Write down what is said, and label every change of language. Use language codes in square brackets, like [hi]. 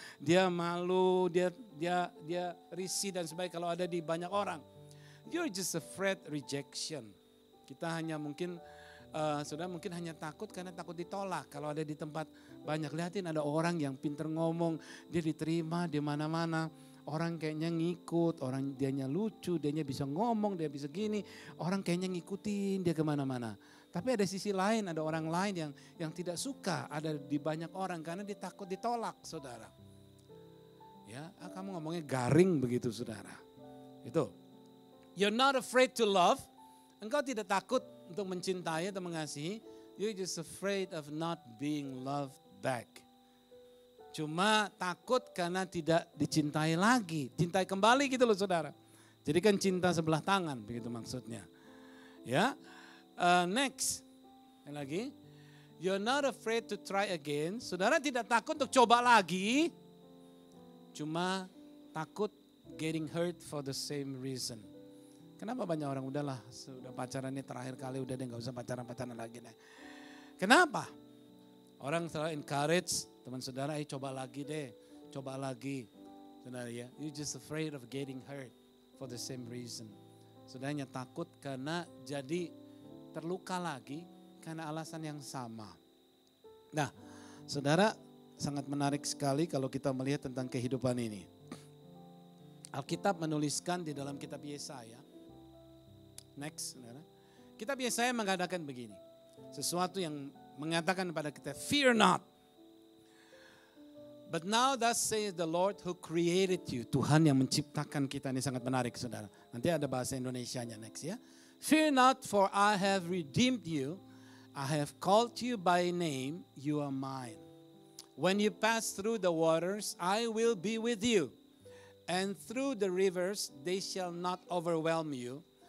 [id] Dia malu, dia risih dan sebagainya kalau ada di banyak orang. [en] You're just afraid rejection. [id] Kita hanya mungkin, saudara mungkin hanya takut karena takut ditolak. Kalau ada di tempat banyak, lihatin ada orang yang pintar ngomong, dia diterima di mana-mana. Orang kayaknya ngikut, orang dianya lucu, dianya bisa ngomong, dia bisa gini. Orang kayaknya ngikutin dia kemana-mana. Tapi ada sisi lain, ada orang lain yang tidak suka ada di banyak orang karena dia takut ditolak saudara. Ya, kamu ngomongnya garing begitu saudara. Itu. [en] You're not afraid to love. [id] Engkau tidak takut untuk mencintai atau mengasihi. [en] You're just afraid of not being loved back. [id] Cuma takut karena tidak dicintai lagi. Cintai kembali gitu loh saudara. Jadi kan cinta sebelah tangan begitu maksudnya. Ya, next. Yang lagi. [en] You're not afraid to try again. [id] Saudara tidak takut untuk coba lagi. Cuma takut [en] getting hurt for the same reason. [id] Kenapa banyak orang udahlah sudah pacaran ini terakhir kali udah deh gak usah pacaran lagi deh. Kenapa? Orang selalu encourage teman saudara, coba lagi deh, coba lagi. Saudara ya, [en] you just afraid of getting hurt for the same reason. [id] Saudaranya takut karena jadi terluka lagi karena alasan yang sama. Nah, saudara sangat menarik sekali kalau kita melihat tentang kehidupan ini. Alkitab menuliskan di dalam kitab Yesaya. Next, saudara. Kitab Yesaya mengatakan begini. Sesuatu yang mengatakan kepada kita, [en] fear not. But now thus says the Lord who created you. [id] Tuhan yang menciptakan kita, ini sangat menarik saudara. Nanti ada bahasa Indonesianya next ya. [en] Fear not for I have redeemed you. I have called you by name, you are mine. When you pass through the waters, I will be with you. And through the rivers, they shall not overwhelm you.